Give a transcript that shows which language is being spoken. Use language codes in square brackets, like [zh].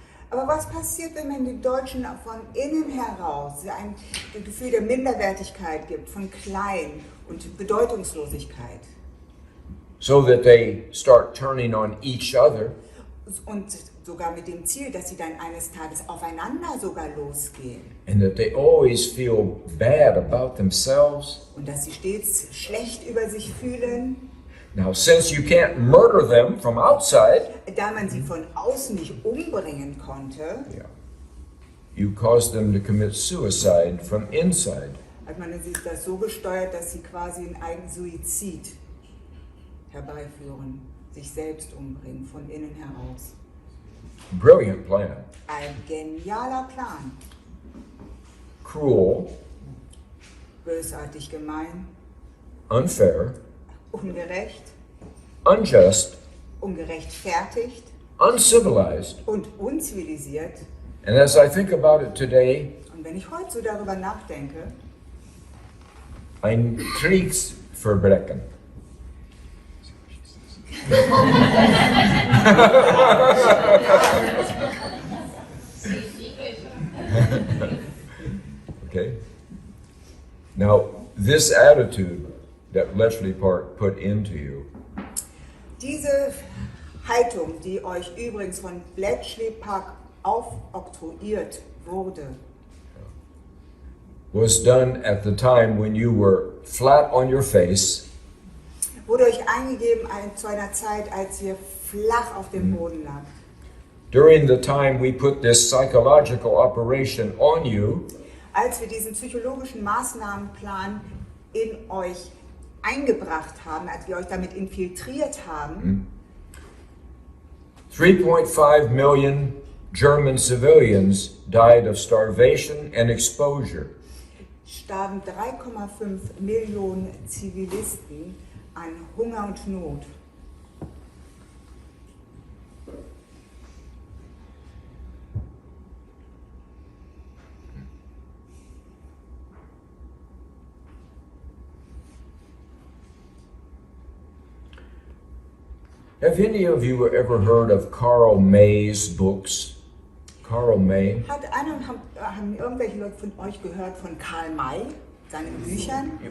[de] Aber was passiert, wenn man den Deutschen von innen heraus ein Gefühl der Minderwertigkeit gibt, von Klein und Bedeutungslosigkeit? [en] So that they start turning on each other. [de] Und sogar mit dem Ziel, dass sie dann eines Tages aufeinander sogar losgehen. [en] And that they always feel bad about themselves. [de] Und dass sie stets schlecht über sich fühlen. [en] Now, since you can't murder them from outside, [de] Da man sie von außen nicht umbringen konnte, [en] you cause them to commit suicide from inside. [de] hat man das so gesteuert, dass sie quasi einen eigenen Suizid herbeiführen, sich selbst umbringen, von innen heraus. [en] Brilliant plan. [de] Ein genialer Plan. [en] Cruel, [de] Bösartig, gemein, [en] unfair, [de] ungerecht, [en] unjust, [de] ungerechtfertigt [en] uncivilized. [de] und unzivilisiert. [en] And as I think about it today, Und wenn ich heute so darüber nachdenke, [de] ein Kriegsverbrechen. [en] Okay. Now, this attitude that Bletchley Park put into you [de] diese Haltung, die euch übrigens von Bletchley Park aufoktroyiert wurde, [en] was done at the time when you were flat on your face, [de] wurde euch eingegeben zu einer Zeit, als ihr flach auf dem Boden lag. [en] during the time we put this psychological operation on you, [de] Als wir diesen psychologischen Maßnahmenplan in euch eingebracht haben, als wir euch damit infiltriert haben, [en] 3.5 million German civilians died of starvation and exposure. [de] starben 3,5 Millionen Zivilisten an Hunger und Not. [en] Have any of you ever heard of Karl May's books? Karl May? [de] Haben irgendwelche Leute von euch gehört von Karl May, seinen Büchern?